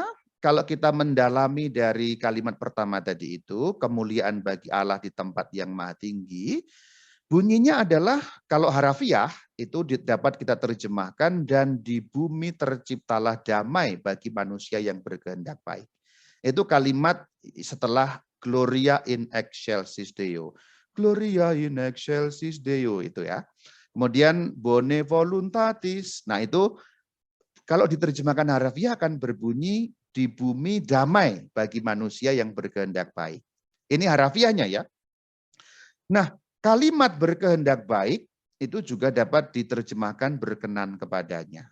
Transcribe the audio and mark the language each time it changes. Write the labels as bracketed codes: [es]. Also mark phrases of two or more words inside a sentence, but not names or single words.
[id] Kalau kita mendalami dari kalimat pertama tadi itu, kemuliaan bagi Allah di tempat yang maha tinggi, bunyinya adalah kalau harafiah itu dapat kita terjemahkan dan di bumi terciptalah damai bagi manusia yang berkehendak baik. Itu kalimat setelah [la] Gloria in excelsis Deo. Gloria in excelsis Deo [id] itu ya. Kemudian [la] bone voluntatis. [id] Nah itu kalau diterjemahkan harafiah akan berbunyi di bumi damai bagi manusia yang berkehendak baik. Ini harafiahnya ya. Nah, kalimat berkehendak baik itu juga dapat diterjemahkan berkenan kepadanya.